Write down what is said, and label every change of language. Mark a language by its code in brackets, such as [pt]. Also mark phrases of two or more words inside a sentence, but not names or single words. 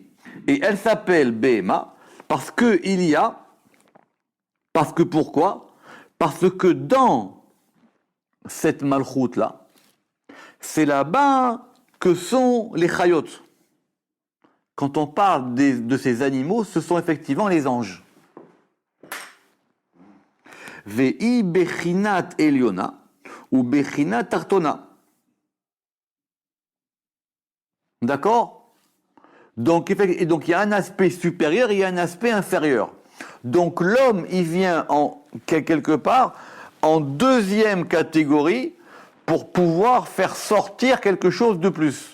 [fr] Et elle s'appelle BMA parce que pourquoi? Parce que dans cette Malchut-là, c'est là-bas que sont les Chayot. Quand on parle de ces animaux, ce sont effectivement les anges. [he] והי בחינת עליונה או בחינת תחתונה. [fr] D'accord? Donc il y a un aspect supérieur et il y a un aspect inférieur. Donc l'homme, il vient quelque part en deuxième catégorie pour pouvoir faire sortir quelque chose de plus.